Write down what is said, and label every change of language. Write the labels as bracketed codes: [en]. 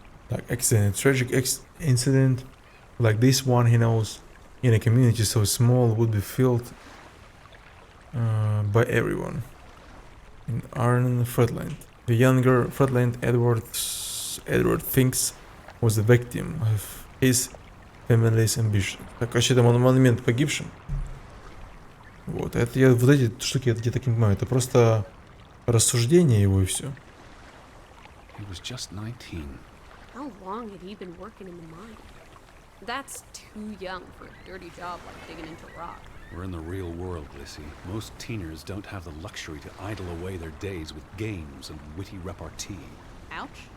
[en] Так, accident. Tragic incident like this one, he knows, in a community so small would be felt by everyone. In Arne Fretland. The younger Fretland, Edward thinks, was the victim of his family's ambition. [ru] Так, вообще там монумент погибшим. Вот, это я, вот эти штуки я где-то не понимаю, это просто рассуждение его и все. [en] He was just 19. How long had he been working in the mine? That's too young for a dirty job like digging into rock. We're in the real world, Lissy. Most teeners don't have the luxury to idle away their days with games and witty repartee. Ouch.